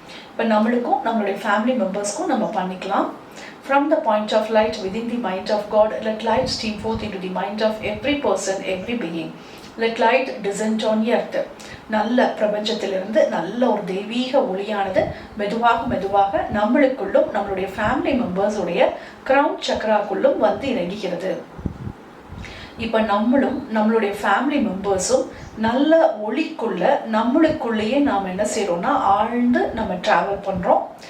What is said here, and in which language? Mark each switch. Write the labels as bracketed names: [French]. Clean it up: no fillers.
[Tamil] இப்போ நம்மளுக்கும் நம்மளுடைய [English] family மெம்பர்ஸ்க்கும் [Tamil] நம்ம பண்ணிக்கலாம். [English] From the point of light within the mind of God, let light stream forth into the mind of every person, every being. Let light descend on earth. [Tamil] நல்ல பிரபஞ்சத்திலிருந்து நல்ல ஒரு தெய்வீக ஒளியானது மெதுவாக நம்மளுக்குள்ளும் நம்மளுடைய [English] family மெம்பர்ஸுடைய crown சக்கராக்குள்ளும் [Tamil] வந்து இறங்குகிறது. இப்போ நம்மளுடைய ஃபேமிலி மெம்பர்ஸும் நல்ல ஒளிக்குள்ள நம்மளுக்குள்ளேயே நாம் என்ன செய்கிறோம்னா ஆழ்ந்து நம்ம ட்ராவல் பண்ணுறோம்.